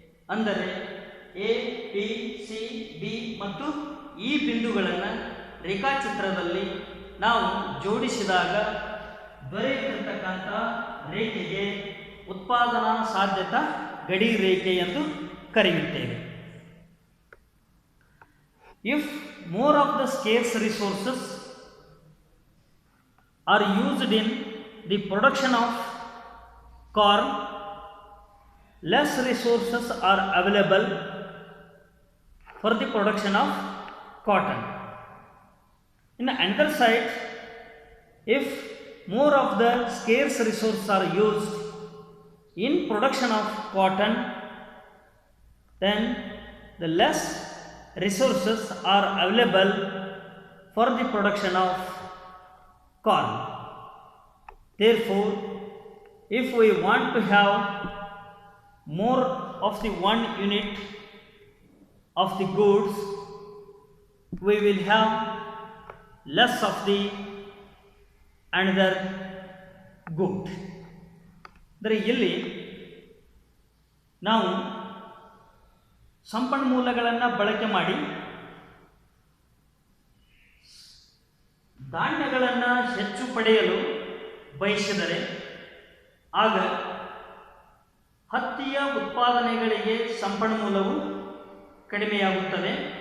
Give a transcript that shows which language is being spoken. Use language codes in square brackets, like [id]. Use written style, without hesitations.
[kn] ಅಂದರೆ A, B, C, D ಮತ್ತು ಈ ಬಿಂದುಗಳನ್ನು ರೇಖಾಚಿತ್ರದಲ್ಲಿ ನಾವು ಜೋಡಿಸಿದಾಗ ದೊರೆಯುತ್ತಿರತಕ್ಕಂಥ ರೇಖೆಗೆ ಉತ್ಪಾದನಾ ಸಾಧ್ಯತಾ ಗಡಿ ರೇಖೆ ಎಂದು ಕರೆಯುತ್ತೇವೆ. [en] If more of the scarce resources are used in the production of corn, less resources are available for the production of cotton. In another side, if more of the scarce resources are used in production of cotton, then the less resources are available for the production of corn. Therefore, if we want to have more of the one unit of the goods, we will have less of the another good. [kn] ಅಂದರೆ ಇಲ್ಲಿ ನಾವು ಸಂಪನ್ಮೂಲಗಳನ್ನು ಬಳಕೆ ಮಾಡಿ ಧಾನ್ಯಗಳನ್ನು ಹೆಚ್ಚು ಪಡೆಯಲು ಬಯಸಿದರೆ ಆಗ ಹತ್ತಿಯ ಉತ್ಪಾದನೆಗಳಿಗೆ ಸಂಪನ್ಮೂಲವು ಕಡಿಮೆಯಾಗುತ್ತದೆ.